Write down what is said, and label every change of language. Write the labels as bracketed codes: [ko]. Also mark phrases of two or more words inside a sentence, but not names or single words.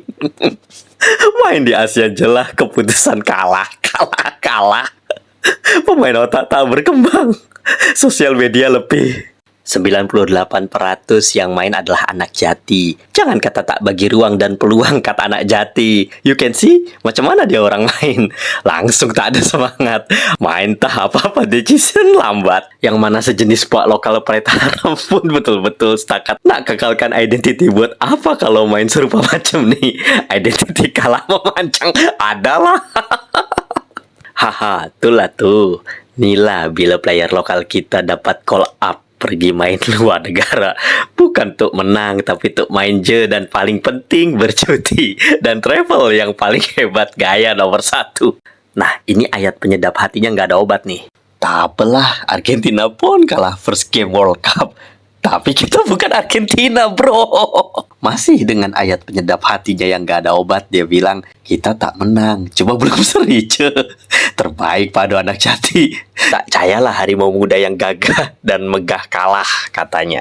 [ms] Main di Asia jelah keputusan kalah. Pemain otak tak berkembang. Sosial media lebih. 98% yang main adalah anak jati. Jangan kata tak bagi ruang dan peluang kata anak jati. [en] You can see [ms] macam mana dia orang main. Langsung tak ada semangat. Main tak apa-apa decision lambat. Yang mana sejenis pak lokal Pride haram pun betul-betul setakat nak kekalkan identity buat apa kalau main serupa macam ni. Identity kalah memancang adalah. Haha, itulah tuh. Inilah bila player lokal kita dapat call up. Pergi main luar negara bukan untuk menang, tapi untuk main je, dan paling penting bercuti dan travel yang paling hebat, gaya nomor satu. [id] Nah, ini ayat penyedap hatinya nggak ada obat nih. [ms] Tak apalah, Argentina pun kalah [en] first game [ms] World Cup. [id] Tapi kita bukan Argentina, bro. Masih dengan ayat penyedap hatinya yang gak ada obat, dia bilang, kita tak menang, cuma belum seri, ce. [ms] Terbaik padu anak jati. Tak percayalah harimau muda yang gagah dan megah kalah, katanya.